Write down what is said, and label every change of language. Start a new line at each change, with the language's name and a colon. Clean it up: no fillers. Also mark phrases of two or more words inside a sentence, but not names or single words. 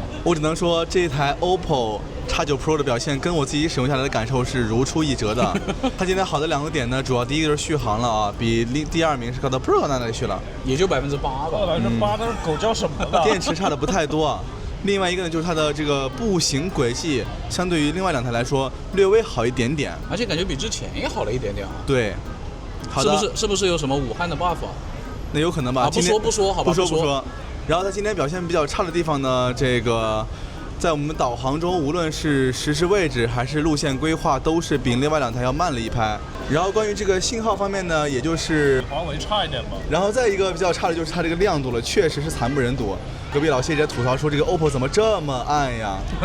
Chinese: 我只能說這一台 OPPO X9 Pro 的表現跟我自己使用下來的感受是如出一轍的。它今天好的2個點呢，主要第一個就是續航了啊，比第2名是高德 Pro 那裡去了，也就8%吧。 8%那是狗叫什麼呢？電池差的不太多啊。另外一個呢，就是它的這個步行軌跡，相對於另外2台來說，略微好一點點，而且感覺比之前也好了一點點啊。對，好的。是不是有什麼武漢的 buff 啊？那有可能吧。啊，不說，好吧，不說。然後它今天表現比較差的地方呢，這個在我們導航中，無論是實時位置還是路線規劃，都是比另外2台要慢了一拍。然後關於這個信號方面呢，也就是華為差一點吧。然後再一個比較差的就是它這個亮度了，確實是慘不忍睹。隔壁老謝也在吐槽說這個 OPPO 怎麼這麼暗呀？